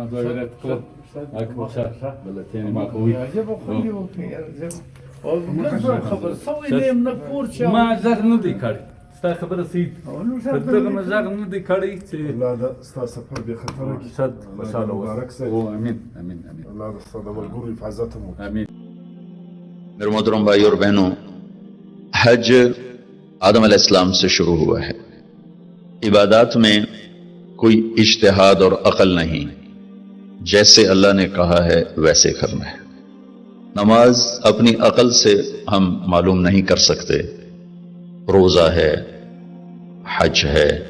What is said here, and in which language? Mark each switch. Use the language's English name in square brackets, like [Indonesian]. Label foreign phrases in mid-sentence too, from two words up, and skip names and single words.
[Pashto] ما زغ نه دی کړی، ستا خبره صحیح ده. دغه ما زغ نه دی کړی چې الله ستا سفر بې خطره کړي. صد خوشحاله مبارک اوسه. سه. امین امین امین. الله ستا د ملګرو حفاظت هم وکړي. امین. [Urdu] میرے محترم بھائی اور بہنوں، حج آدم [Arabic] علیہ السلام [Urdu] سے شروع ہوا ہے. عبادات میں کوئی اجتہاد اور عقل نہیں، جیسے اللہ نے کہا ہے ویسے کرنا ہے. نماز اپنی عقل سے ہم معلوم نہیں کر سکتے، روزہ ہے، حج ہے.